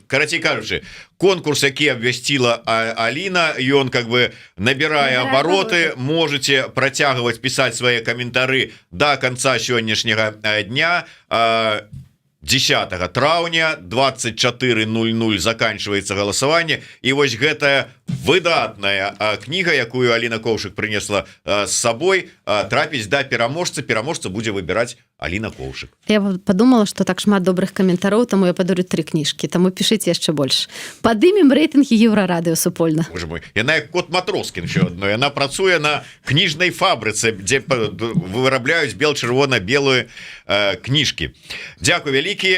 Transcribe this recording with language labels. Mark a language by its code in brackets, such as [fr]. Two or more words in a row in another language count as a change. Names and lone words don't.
[be] Карацей кажучы, конкурс, які абвясціла Аліна, ён [ru] как бы [be] набірае абароты, можете працягваць пісаць свае каментары да канца сённяшняга дня. 10 траўня 24:00 заканчивается галасаванне, і вось гэтая выдатная кніга, якую Аліна Коўшык прынесла з сабой, трапіць да пераможцы. Пераможца будзе выбіраць Аліна Коўшык. [ru] Я подумала, что [be] так шмат добрых каментароў, таму я падарю 3 кніжкі, таму пішыце яшчэ больш. Падымем рэйтынгі Еўрарадыё супольна. Боже мой, яна як кот Матроскін [uk] ще одно. [be] Яна працуе на кніжнай фабрыцы, дзе вырабляюць бел-чырвона-белую кніжкі. Дзякуй вялікі.